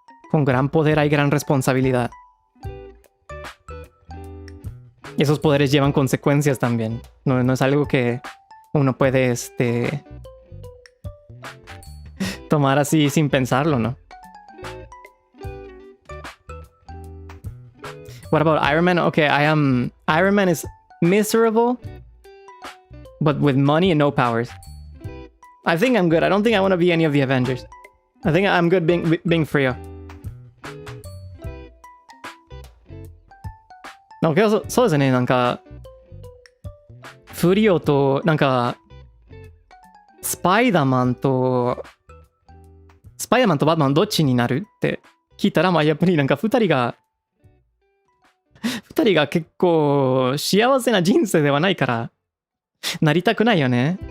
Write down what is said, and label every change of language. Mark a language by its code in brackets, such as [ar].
[es] Con gran poder hay gran responsabilidad. Y esos poderes llevan consecuencias también. No es algo que uno puede tomar así sin pensarlo, ¿no? [en] What about Iron Man? Okay, Iron Man is miserable, but with money and no powers. I think I'm good. I don't think I want to be any of the Avengers. I think I'm good being Freo. [ja] No, そうですね、なんかフリオとなんかスパイダーマンとバットマンどっちになるって聞いたら、まあやっぱりなんか2人が結構幸せな人生ではないからなりたくないよね。